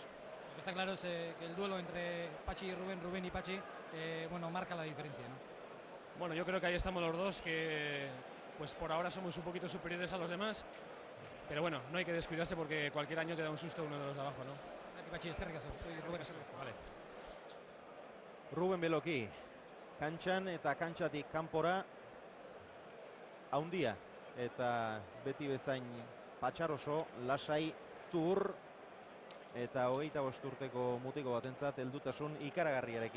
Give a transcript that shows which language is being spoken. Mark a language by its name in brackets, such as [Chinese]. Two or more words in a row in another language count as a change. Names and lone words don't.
[Spanish] Lo que está claro es que el duelo entre Pachi y Rubén, Rubén y Pachi, bueno, marca la diferencia, ¿no? Bueno, yo creo que ahí estamos los dos, que pues por ahora somos un poquito superiores a los demás, pero bueno, no hay que descuidarse porque cualquier año te da un susto uno de los de abajo, ¿no? [Basque] Pachi, eskerrik asko. Vale. Ruben Beloki, kantxan eta kantxatik kanpora haundia eta beti bezain patxaroso, lasai, zur eta 25 urteko mutiko batentzat heldutasun ikaragarriarekin.